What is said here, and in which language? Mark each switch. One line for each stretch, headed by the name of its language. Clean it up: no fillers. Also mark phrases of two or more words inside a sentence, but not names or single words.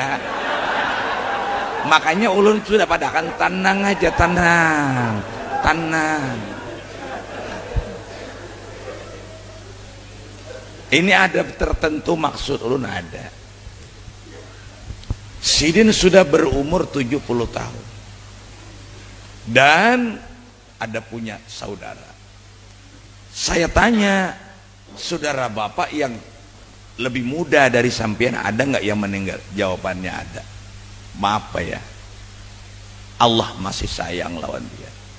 Banjar: Makanya ulun sudah padakan tenang aja, tenang. Tenang. Ini ada tertentu maksud ulun ada. Sidin sudah berumur 70 tahun.
Indonesian: Dan ada punya saudara. Saya tanya, saudara bapak yang lebih muda dari sampean ada nggak yang meninggal? Jawabannya ada.
Banjar: Maaf Pak ya, Allah masih sayang lawan dia.